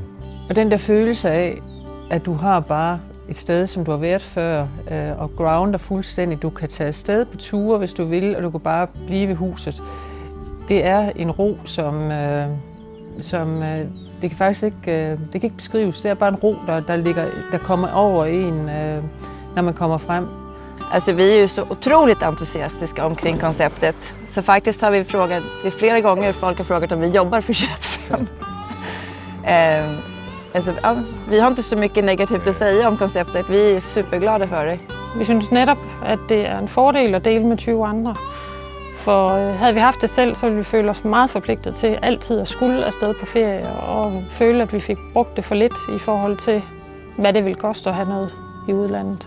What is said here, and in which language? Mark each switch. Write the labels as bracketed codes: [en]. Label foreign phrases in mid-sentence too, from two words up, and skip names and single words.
[da] Og den der følelse af, at du har bare et sted, som du har været før, og grounder fuldstændig. Du kan tage afsted på ture, hvis du vil, og du kan bare blive ved huset. Det er en ro, som det kan faktisk ikke, det kan ikke beskrives. Det er bare en ro, der kommer over en, når man kommer frem. [sv] Alltså vi är ju så otroligt entusiastiska omkring konceptet. Så faktiskt har vi frågat, det är flera gånger folk har frågat om vi jobbar för 21.5. Alltså, ja, vi har inte så mycket negativt at säga om konceptet. [da] Vi er superglade for det. Vi synes netop, at det er en fordel at dele med 20 andre. For havde vi haft det selv, så ville vi føle os meget forpligtet til altid at skulle afsted på ferie og føle, at vi fik brugt det for lidt i forhold til, hvad det ville koste at have noget i udlandet.